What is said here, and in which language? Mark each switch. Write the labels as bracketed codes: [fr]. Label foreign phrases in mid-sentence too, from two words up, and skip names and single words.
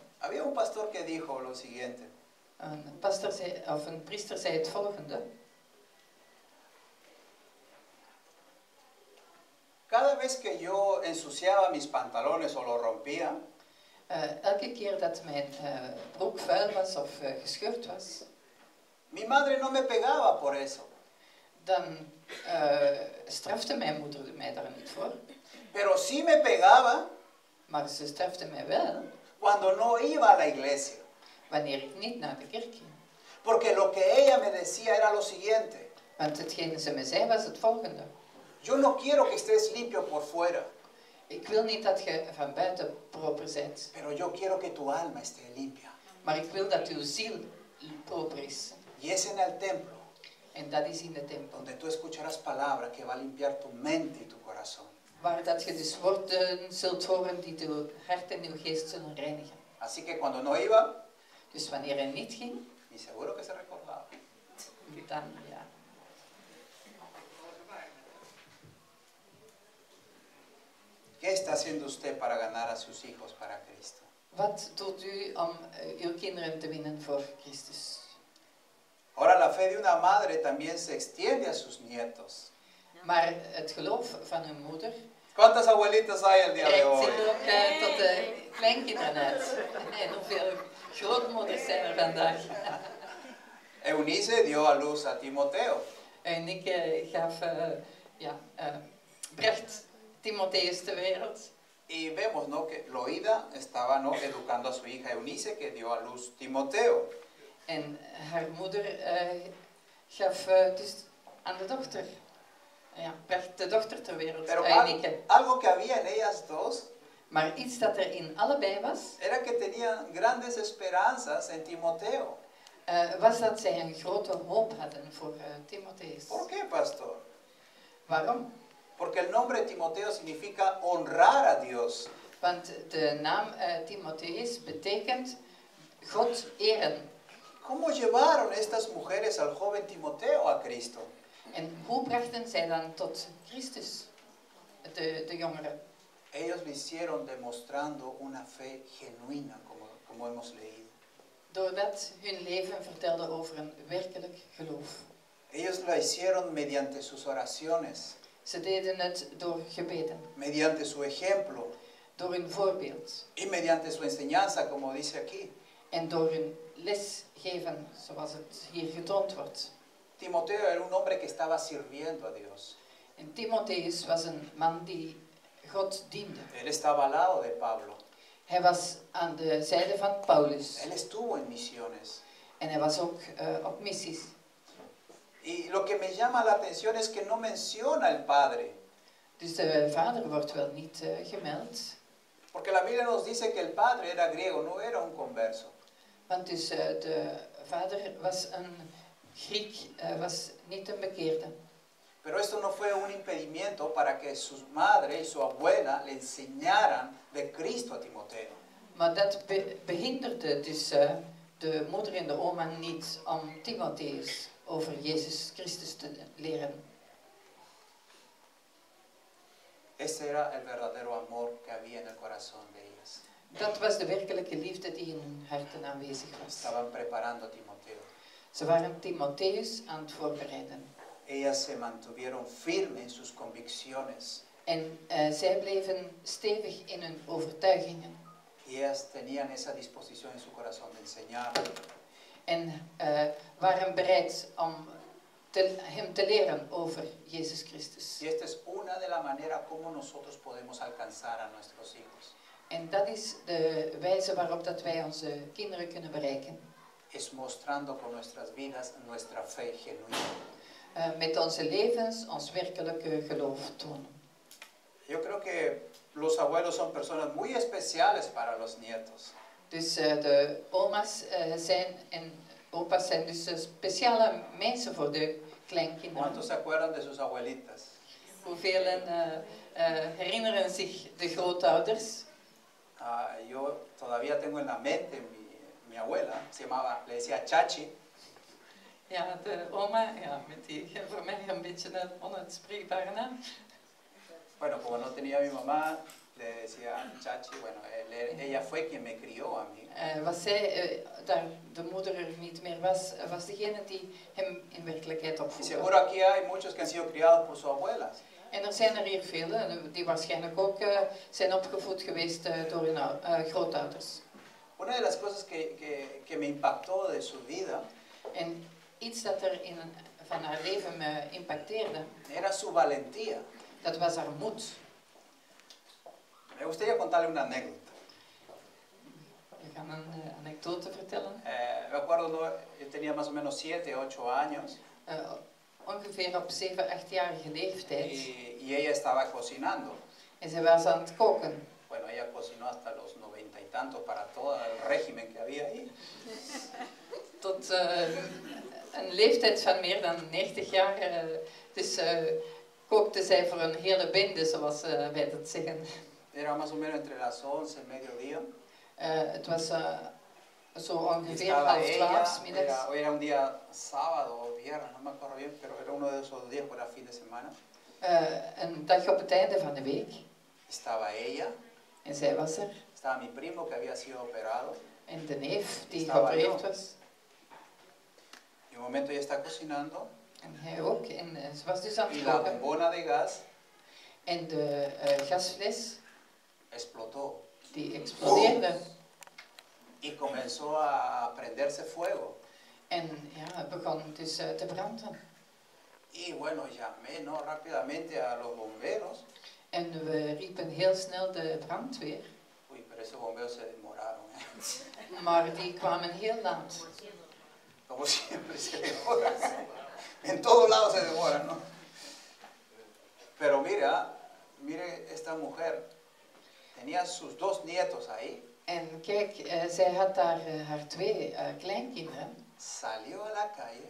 [es] Había un pastor que dijo lo siguiente. [nl] Een pastor zei, of een priester zei het volgende. [es] Cada vez que yo ensuciaba mis pantalones o los rompía, [nl] Elke keer dat mijn broek vuil was of gescheurd was, [es] mi madre no me pegaba por eso. [nl] dan strafte mijn moeder mij daar niet voor. [es] Pero sí me pegaba [nl] Maar ze strafte mij wel [es] cuando no iba a la iglesia. [nl] wanneer ik niet naar de kerk ging. [es] Porque lo que ella me decía era lo siguiente. [nl] Want hetgene ze me zei was het volgende. [es] Yo no quiero que estés limpio por fuera, [nl] Ik wil niet dat je van buiten proper bent, [es] pero yo quiero que tu alma esté limpia. [nl] maar ik wil dat uw ziel proper is. [es] Y es en el templo [nl] En dat is in de tempel. [es] donde tú escucharás palabra que va a limpiar tu mente y tu corazón. [nl] Waar dat je dus woorden zult horen die uw hart en uw geest zullen reinigen. [es] Así que cuando no iba, [nl] Dus wanneer hij niet ging, [es] y seguro que se recordaba. [nl] dan ja. [es] ¿Qué está haciendo usted para ganar a sus hijos para Cristo? [nl] Wat doet u om uw kinderen te winnen voor Christus? [es] Ahora la fe de una madre también se extiende a sus nietos. [nl] Maar het geloof van uw moeder [es] ¿Cuántas abuelitas hay el día de [nl] reikt [es] hoy? [nl] zich ook tot de kleinkinderen uit. En hoeveel grootmoeders zijn er vandaag? [es] Eunice dio a luz a Timoteo. [nl] En ik bracht Timotheus ter wereld. [es] Y vemos, ¿no?, que Loida estaba, ¿no?, educando a su hija Eunice, que dio a luz Timoteo. [nl] En haar moeder gaf dus aan de dochter. Ja, bracht de dochter ter wereld, [es] Pero Eunike. algo que había en ellas dos [nl] Maar iets dat er in allebei was, [es] era que tenían grandes esperanzas en Timoteo. [nl] was dat zij een grote hoop hadden voor Timotheus. [es] ¿Por qué, pastor? [nl] Waarom? [es] Porque el nombre Timoteo significa honrar a Dios. [nl] Want de naam Timotheus betekent God eren. [es] ¿Cómo llevaron estas mujeres al joven Timoteo a Cristo? [nl] En hoe brachten zij dan tot Christus, de jongeren? [es] Ellos lo hicieron demostrando una fe genuina, como hemos leído. [nl] Doordat hun leven vertelde over een werkelijk geloof. [es] Ellos lo hicieron mediante sus oraciones, [nl] Ze deden het door gebeden, [es] mediante su ejemplo [nl] door hun voorbeeld [es] y mediante su enseñanza, como dice aquí. [nl] en door hun lesgeven, zoals het hier getoond wordt. [es] Timoteo era un hombre que estaba sirviendo a Dios. [nl] En Timotheus was een man die God diende. [es] Él estaba al lado de Pablo. [nl] Hij was aan de zijde van Paulus [es] Él estuvo en misiones. [nl] en hij was ook op missies. [es] Y lo que me llama la atención es que no menciona el padre. [nl] Dus de vader wordt wel niet gemeld. [es] Porque la Biblia nos dice que el padre era griego, no era un converso. [nl] Want dus de vader was een Griek, was niet een bekeerde. [es] Pero esto no fue un impedimento para que su madre y su abuela le enseñaran de Cristo a Timoteo. [nl] Maar dat behinderde dus de moeder en de oma niet om Timotheus over Jezus Christus te leren. [es] Ese era el verdadero amor que había en el corazón de ellas. [nl] Dat was de werkelijke liefde die in hun harten aanwezig was. [es] Estaban preparando a Timoteo. [nl] Ze waren Timotheus aan het voorbereiden. [es] Ellas se mantuvieron firmes en sus convicciones. [nl] En zij bleven stevig in hun overtuigingen. [es] Y ellas tenían esa disposición en su corazón de enseñar. [nl] En waren bereid om hem te leren over Jezus Christus. [es] Y esta es una de las maneras como nosotros podemos alcanzar a nuestros hijos. [nl] En dat is de wijze waarop dat wij onze kinderen kunnen bereiken. [es] Es mostrando con nuestras vidas nuestra fe genuina. [nl] Met onze levens ons werkelijke geloof tonen. [es] Yo creo que los abuelos son personas muy especiales para los nietos. [nl] Dus de oma's zijn en opa's zijn dus speciale mensen voor de kleinkinderen. [es] ¿Cuántos se acuerdan de sus abuelitas? [nl] Hoeveel herinneren zich de grootouders? [es] Yo todavía tengo en la mente mi abuela, le decía Chachi. [nl] Ja, de oma, ja, met die voor mij een beetje een onuitspreekbare naam. [es] Bueno, como no tenía mi mamá, le decía Chachi. Bueno, ella fue quien me crió a mí. [nl] Was zij, daar de moeder er niet meer was, was degene die hem in werkelijkheid [es] Y [nl] opvoedde. [es] seguro aquí hay muchos que han sido criados por sus abuelas. [nl] En er zijn er hier velen die waarschijnlijk ook zijn opgevoed geweest door hun grootouders. [es] Una de las cosas que me impactó de su vida [nl] En iets dat er van haar leven me impacteerde, [es] era su valentía. [nl] dat was haar moed. [es] Me gustaría contarle una anécdota. [nl] Ik ga een anekdote vertellen. [es] Me acuerdo, yo tenía más o menos 7, 8 años. [nl] Ongeveer op 7, 8-jarige leeftijd. [es] Y ella estaba cocinando. [nl] En ze was aan het koken. [es] Bueno, ella cocinó hasta los 90 y tantos para todo el régimen que había ahí. [nl] Tot een leeftijd van meer dan 90 jaar. Dus kookte zij voor een hele bende, zoals wij dat zeggen. [es] Era más o menos entre las 11 y mediodía. [nl] Het was zo ongeveer [es] Estaba [nl] 11:30 middags. [es] era un día sábado o viernes, no me acuerdo bien, pero era uno de esos días, era fin de semana. [nl] Een dag op het einde van de week. [es] Estaba ella. [nl] En zij was er. [es] Estaba mi primo que había sido operado. [nl] En de neef die [es] Estaba [nl] geopereerd [es] yo. [nl] was. [es] Y un momento ella está cocinando. [nl] En hij ook. En ze was dus aan [es] Y [nl] het [es] la [nl] koken. [es] bombona de gas [nl] En de gasfles [es] explotó. [nl] die explodeerde. [es] Y comenzó a prenderse fuego. [nl] En ja, het begon dus te branden. [es] Y bueno, llamé rápidamente a los bomberos. [nl] En we riepen heel snel de brandweer. [es] Uy, pero esos bomberos se demoraron. [nl] Maar die kwamen heel laat. [es] Como siempre se demoran. En todos lados se demora, ¿no? Pero mire esta mujer, tenía sus 2 nietos ahí. [nl] En kijk, zij had daar haar 2 kleinkinderen. [es] Salió a la calle.